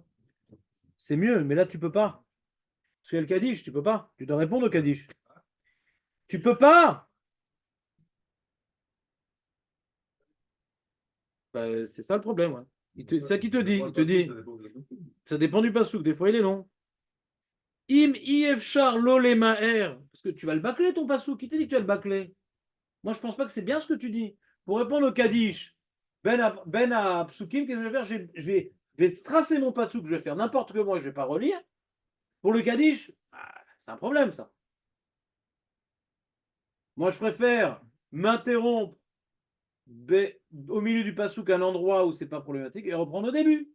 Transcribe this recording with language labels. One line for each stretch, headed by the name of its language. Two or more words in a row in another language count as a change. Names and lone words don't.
French: C'est mieux, mais là, tu peux pas. Parce qu'il y a le Kaddish, tu peux pas. Tu dois répondre au Kaddish. Tu peux pas. Bah, c'est ça le problème. Ouais. C'est ça qui te dit. Il te dit, ça dépend du pasouk. Des fois, il est long.
Hebrew: אם אפשר לא למהר.
French: Parce que tu vas le bâcler, ton pasouk. Qui t'a dit que tu vas le bâcler? Moi, je pense pas que c'est bien ce que tu dis. Pour répondre au Kaddish, ben à psukim, qu'est-ce que je vais faire? Je vais tracer mon pasouk. Je vais faire n'importe comment et je vais pas relire. Pour le Kaddish, c'est un problème, ça. Moi, je préfère m'interrompre au milieu du pasouk à un endroit où c'est pas problématique et reprendre au début.